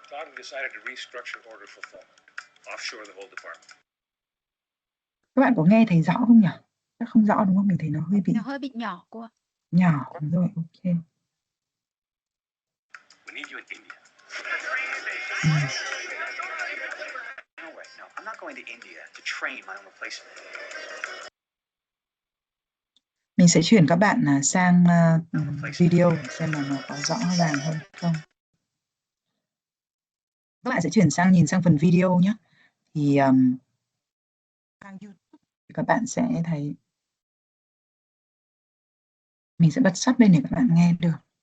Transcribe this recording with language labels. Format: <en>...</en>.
<en>We decided to restructure order fulfillment, offshore the whole department.</en> <vi>Các bạn có nghe thấy rõ không nhỉ? Chắc không rõ đúng không? Mình thấy nó hơi bị nhỏ cô. Nhỏ rồi, ok.</vi> <en>We need you in India. No way, no. I'm not going to India to train my own replacement.</en> <vi>Mình sẽ chuyển các bạn sang video xem là nó có rõ ràng hơn không. Các bạn sẽ chuyển sang nhìn sang phần video nhé. Thì sang YouTube thì các bạn sẽ thấy, mình sẽ bật sub lên để các bạn nghe được.</vi>